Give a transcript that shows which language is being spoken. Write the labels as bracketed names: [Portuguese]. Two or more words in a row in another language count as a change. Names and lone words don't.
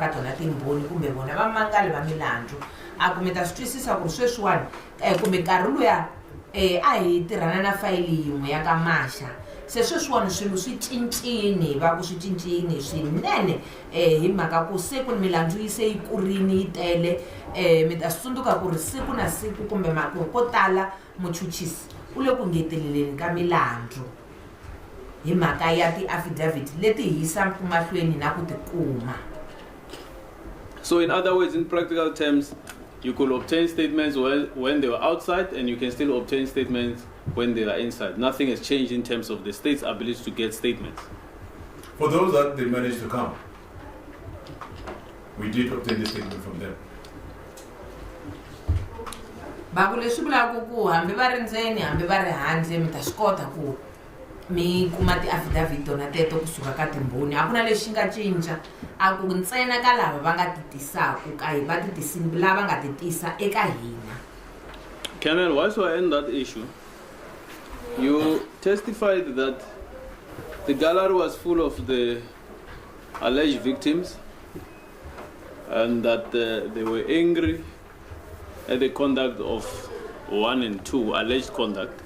[Tsonga] ka tona timbhoni kumbe vona vamangali va milandzu a ku mi ta swi twisisa ku ri sweswiwani kumbe nkarhi luya a hi tirhana na fayili yin'we ya ka Masha se sweswiwani swilo swi cincini va ku swi cincini swinene hi mhaka ku siku ni milandzu yi se yi kurini yi tele mi ta swi tsundzuka ku ri siku na siku kumbe ko tala muchuchisi u le ku ngeteleleni ka milandzu hi mhaka ya ti-affidavit leti hi yisaka mahlweni na ku tikuma. [English] So in other words, in practical terms, you could obtain statements when they were outside, and you can still obtain statements when they are inside. Nothing has changed in terms of the state's ability to get statements. For those that they managed to come, we did obtain the statement from them. [Tsonga] Baku leswi vulaka ku hambi va ri ndzeni hambi va ri handle mi ta swi kota ku mi kuma ti-affidavit tona teto kusuka ka timbhoni a ku na lexi nga cinca a ku ntsena ka lava va nga ti tisaku ka hi va ti tisini lava nga ti tisa eka hina. [English] Colonel, whilst we're in that issue, you testified that the gallery was full of the alleged victims and that they were angry at the conduct of 1 and 2, alleged conduct.